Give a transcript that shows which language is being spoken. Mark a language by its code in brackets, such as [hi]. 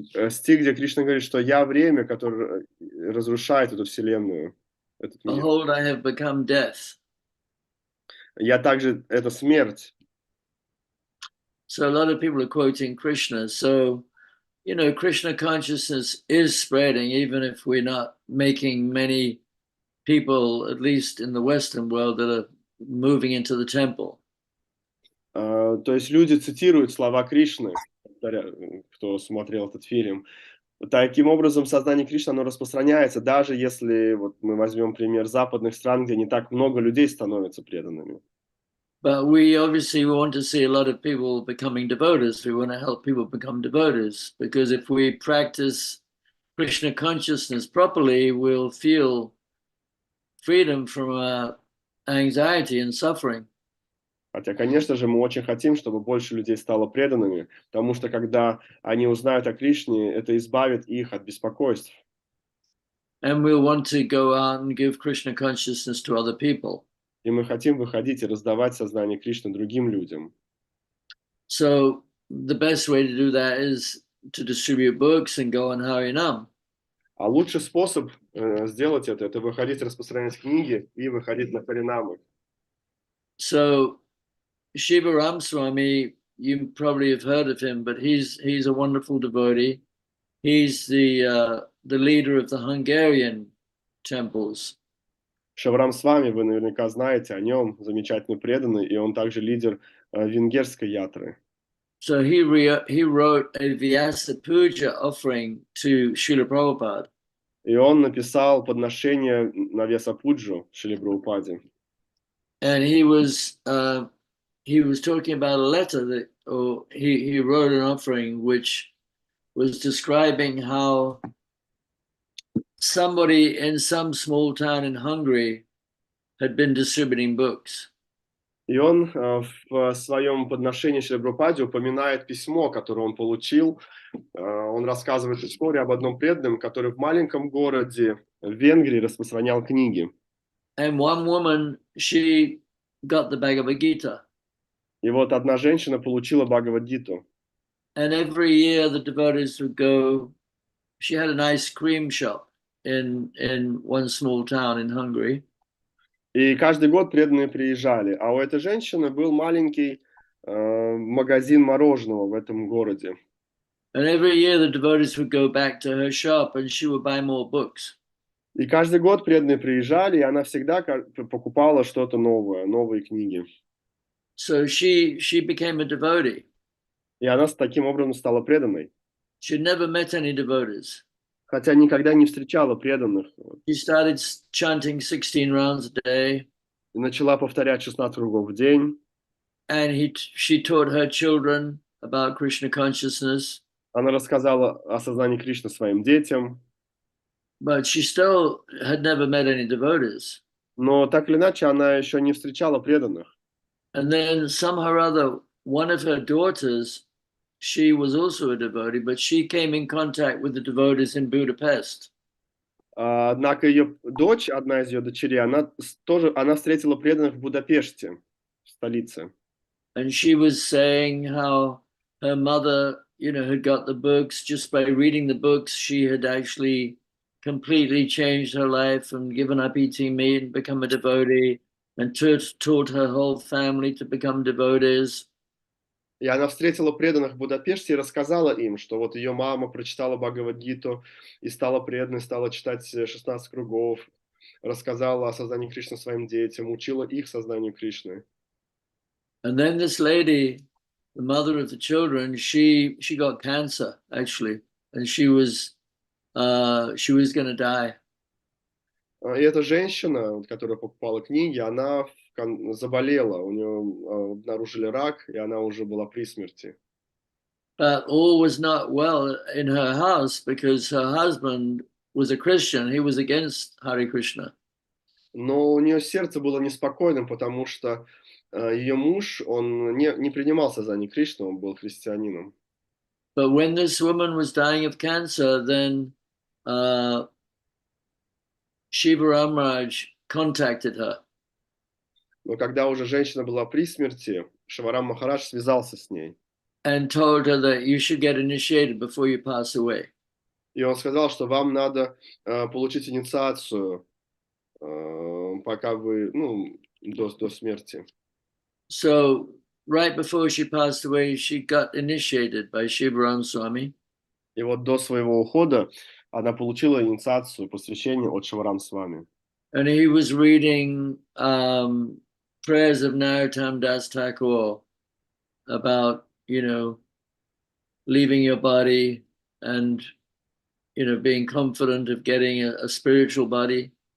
[ru] Стих, где Кришна говорит, что я время, которое разрушает эту вселенную, этот мир. [en] Behold, I have become death. [ru] Я также, это смерть. [en] So a lot of people are quoting Krishna. So, you know, Krishna consciousness is spreading, even if we're not making many people, at least in the Western world, that are moving into the temple. [ru] То есть люди цитируют слова Кришны, кто смотрел этот фильм. Таким образом, сознание Кришны, оно распространяется, даже если вот мы возьмем пример западных стран, где не так много людей становятся преданными. [en] But we obviously want to see a lot of people becoming devotees. We want to help people become devotees, because if we practice Krishna consciousness properly, we'll feel freedom from anxiety and suffering. [ru] Хотя, конечно же, мы очень хотим, чтобы больше людей стало преданными, потому что когда они узнают о Кришне, это избавит их от беспокойств. [en] And we'll want to go out and give Krishna consciousness to other people. [ru] И мы хотим выходить и раздавать сознание Кришны другим людям. [en] So the best way to do that is to distribute books and go on Harinam. [ru] А лучший способ сделать это выходить, распространять книги и выходить на Харинамы. [en] So Shiva Ramswamy, you probably have heard of him, but he's a wonderful devotee. He's the leader of the Hungarian temples. [ru] Шиварам с вами, вы наверняка знаете о нем, замечательный преданный, и он также лидер венгерской ятры. [en] So he wrote a Vyasa Puja offering to Srila Prabhupada. [ru] И он написал подношение на Вьясапуджу Шриле Прабхупаде. [en] And he was talking about a letter that, or he wrote an offering which was describing how somebody in some small town in Hungary had been distributing books. [ru] И он в своем подношении Шриле Прабхупаде упоминает письмо, которое он получил. Он рассказывает историю об одном преданном, который в маленьком городе в Венгрии распространял книги. [en] And one woman, she got the Bhagavad Gita. [ru] И вот одна женщина получила Бхагавад-гиту. [en] And every year the devotees would go. She had an ice cream shop in one small town in Hungary. [ru] И каждый год преданные приезжали. А у этой женщины был маленький магазин мороженого в этом городе. [en] And every year the devotees would go back to her shop and she would buy more books. [ru] И каждый год преданные приезжали, и она всегда покупала что-то новое, новые книги. [en] So she became a devotee. [ru] И она таким образом стала преданной. [en] She'd never met any devotees. [ru] Хотя никогда не встречала преданных. [en] She started chanting 16 rounds a day. [ru] И начала повторять 16 кругов в день. [en] And she taught her children about Krishna consciousness. [ru] Она рассказала о сознании Кришны своим детям. [en] But she still had never met any devotees. [ru] Но так или иначе, она еще не встречала преданных. [en] And then somehow or other, one of her daughters, she was also a devotee, but she came in contact with the devotees in Budapest. [ru] Однако ее дочь, одна из ее дочерей, она встретила преданных в Будапеште, в столице. [en] And she was saying how her mother, had got the books. Just by reading the books, she had actually completely changed her life and given up eating meat and become a devotee, and taught her whole family to become devotees. [ru] И она встретила преданных в Будапеште и рассказала им, что вот ее мама прочитала Бхагавад-гиту и стала преданной, стала читать 16 кругов, рассказала о создании Кришны своим детям, учила их сознанию Кришны. [en] And then this lady, the mother of the children, she got cancer actually, and she was going to die. [ru] И эта женщина, которая покупала книги, она заболела, у нее обнаружили рак, и она уже была при смерти. [en] But all was not well in her house because her husband was a Christian. He was against Hare Krishna. [ru] Но у нее сердце было неспокойным, потому что ее муж, он не принимал сознание Кришны, он был христианином. [en] But when this woman was dying of cancer, then Shiva Ramraj contacted her. [ru] Но когда уже женщина была при смерти, Шиварам Махарадж связался с ней. [en] And told her that you should get initiated before you pass away. [ru] И он сказал, что вам надо получить инициацию, пока вы, до смерти. [en] So right before she passed away, she got initiated by Shiva Ramswamy. [ru] И вот до своего ухода она получила инициацию, посвящение от Шиварам с вами. [en] And he was reading prayers of Narottam Das Thakur about, leaving your body and, being confident of getting a spiritual body.